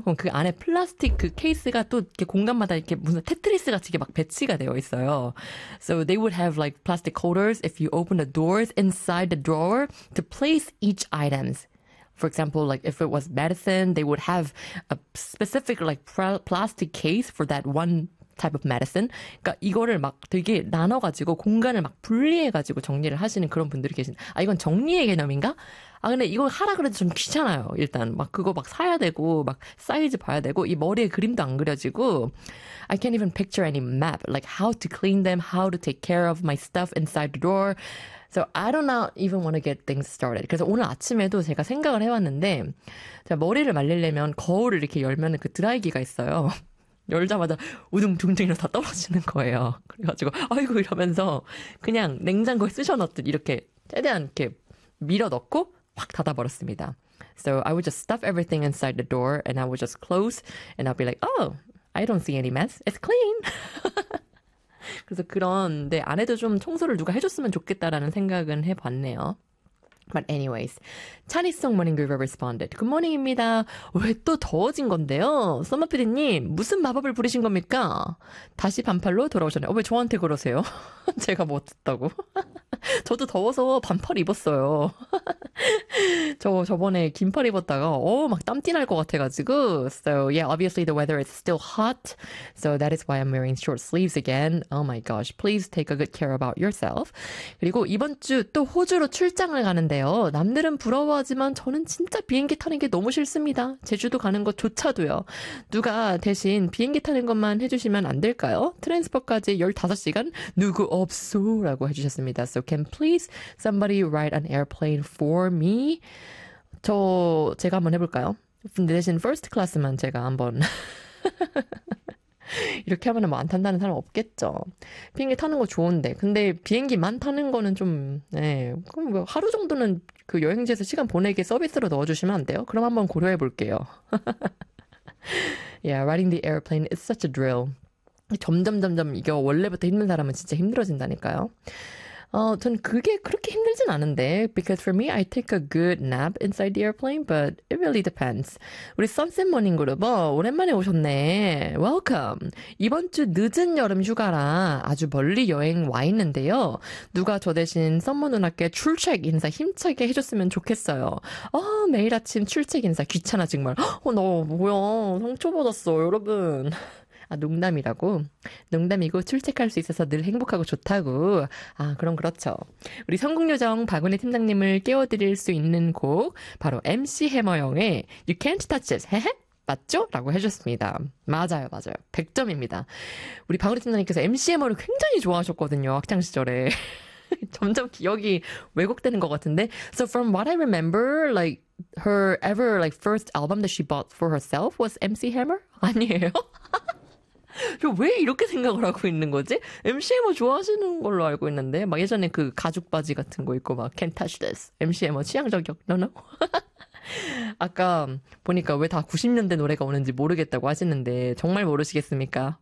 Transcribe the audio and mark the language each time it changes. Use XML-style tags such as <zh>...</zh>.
<ko>그럼 그 안에 플라스틱 그 케이스가 또 이렇게 공간마다 이렇게 무슨 테트리스 같이 이렇게 막 배치가 되어 있어요.</ko> <en>So they would have like plastic holders if you open the doors inside the drawer to place each items. For example, like if it was medicine, they would have a specific like plastic case for that one type of medicine.</en> <ko>그러니까 이거를 막 되게 나눠가지고 공간을 막 분리해가지고 정리를 하시는 그런 분들이 계신. 아 이건 정리의 개념인가? 아 근데 이거 하라 그래도 좀 귀찮아요. 일단 막 그거 막 사야 되고 막 사이즈 봐야 되고 이 머리에 그림도 안 그려지고.</ko> <en>I can't even picture any map like how to clean them, how to take care of my stuff inside the drawer. So I do not even want to get things started.</en> <ko>그래서 오늘 아침에도 제가 생각을 해왔는데 제가 머리를 말리려면 거울을 이렇게 열면 그 드라이기가 있어요. 열자마자 우둥둥둥 다 떨어지는 거예요. 그래가지고 아이고 이러면서 그냥 냉장고에 쓰셔놨듯 이렇게 최대한 이렇게 밀어넣고 확 닫아버렸습니다.</ko> <en>So I would just stuff everything inside the door and I would just close and I'll be like, oh, I don't see any mess. It's clean.</en> <ko>그래서 그런 내 안에도 좀 청소를 누가 해줬으면 좋겠다라는 생각은 해봤네요.</ko> <en>But anyways, Chinese Song Morning Groover responded. Good morning입니다.</en> <ko>왜또 더워진 건데요? 썸머 PD님, 무슨 마법을 부리신 겁니까? 다시 반팔로 돌아오셨네요. 왜 저한테 그러세요? 제가 뭐 어떻다고? 저도 더워서 반팔 입었어요. 저 저번에 긴팔 입었다가 막 땀띠 날것 같아가지고.</ko> <en>So yeah, obviously the weather is still hot, so that is why I'm wearing short sleeves again. Oh my gosh, please take a good care about yourself.</en> <ko>그리고 이번 주또 호주로 출장을 가는데요. 남들은 부러워하지만 저는 진짜 비행기 타는 게 너무 싫습니다. 제주도 가는 것조차도요. 누가 대신 비행기 타는 것만 해주시면 안 될까요? 트랜스퍼까지 15시간 누구 없소라고 해주셨습니다.</ko> <en>So can please somebody ride an airplane for me?</en> <ko>제가 한번 해볼까요? 근데 대신 first class만 제가 한번 이렇게 하면 뭐안 탄다는 사람 없겠죠. 비행기 타는 거 좋은데, 근데 비행기만 타는 거는 좀, 예. 그럼 뭐 하루 정도는 그 여행지에서 시간 보내기 서비스로 넣어주시면 안 돼요? 그럼 한번 고려해 볼게요.</ko> <en>Yeah, riding the airplane is such a drill.</en> <ko>점점 이게 원래부터 힘든 사람은 진짜 힘들어진다니까요. 전 그게 그렇게 힘들진 않은데,</ko> <en>because for me, I take a good nap inside the airplane, but it really depends.</en> <ko>우리 선셋 모닝 그룹, 오랜만에 오셨네.</ko> <en>Welcome.</en> <ko>이번 주 늦은 여름 휴가라 아주 멀리 여행 와 있는데요. 누가 저 대신 선모 누나께 출첵 인사 힘차게 해줬으면 좋겠어요. 매일 아침 출첵 인사 귀찮아, 정말. 너 뭐야. 상처 받았어, 여러분. 아, 농담이라고? 농담이고 출첵할 수 있어서 늘 행복하고 좋다고. 아, 그럼 그렇죠. 우리 성공요정 박은혜 팀장님을 깨워드릴 수 있는 곡, 바로 MC 해머형의 You Can't Touch It. 헤헤? 맞죠? 라고 해주셨습니다. 맞아요, 맞아요. 100점입니다. 우리 박은혜 팀장님께서 MC 해머를 굉장히 좋아하셨거든요, 학창시절에. 점점 기억이 왜곡되는 것 같은데.</ko> <en>So from what I remember, like her ever like first album that she bought for herself was MC Hammer?</en> <ko>아니에요? 저왜 이렇게 생각을 하고 있는 거지? MC 해머 좋아하시는 걸로 알고 있는데 막 예전에 그 가죽 바지 같은 거 입고 막</ko> <en>Can't touch this.</en> <ko>MC 해머 취향 저격.</ko> <en>No, no.</en> <ko>아까 보니까 왜다 90년대 노래가 오는지 모르겠다고 하시는데 정말 모르시겠습니까?</ko>